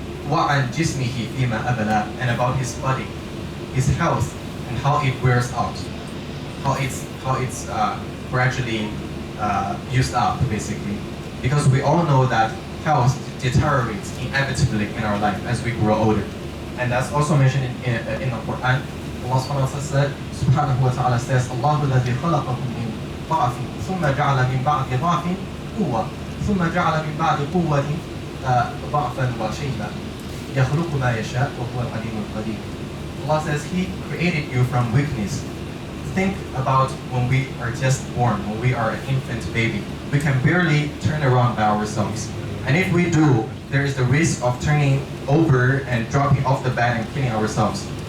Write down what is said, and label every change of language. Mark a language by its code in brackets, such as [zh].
[ar] وعن جسمه فيما أبلى, [en] and about his body, his health, and how it wears out, how it's gradually used up, basically. Because we all know that health deteriorates inevitably in our life as we grow older, and that's also mentioned in the Quran. [ar] Allah subhanahu wa ta'ala says, "Allahu الذي خلقكم من ضعف ثم جعل من بعد ضعف قوة ثم جعل من بعد قوة ضعفا وشيبا يخلق ما يشاء وهو العليم القدير." [en] Allah says He created you from weakness. Think about when we are just born, when we are an infant baby. We can barely turn around by ourselves. And if we do, there is the risk of turning over and dropping off the bed and killing ourselves.